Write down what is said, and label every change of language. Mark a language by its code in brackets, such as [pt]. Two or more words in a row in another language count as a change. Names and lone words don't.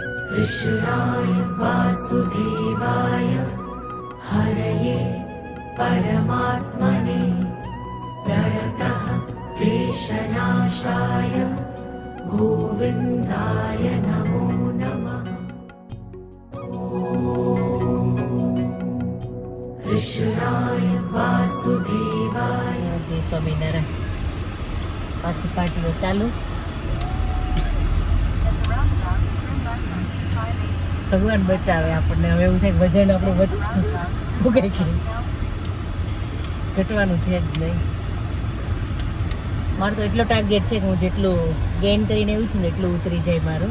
[sa] कृष्णाय वासुदेवाय हरये परमात्मने प्रणतः क्लेशनाशाय गोविन्दाय नमो नमः। कृष्णाय वासुदेवाय। [gu] જય સ્વામિનારાયણ. પાછી પાર્ટીઓ ચાલુ. ભગવાન બચાવે આપણને. હવે એવું થાય વજન આપણું ભૂગે કે ઘટવાનું છે જ નહીં. મારું તો એટલો ટાર્ગેટ છે કે હું જેટલું ગેઇન કરીને એવું છું ને એટલું ઉતરી જાય મારું.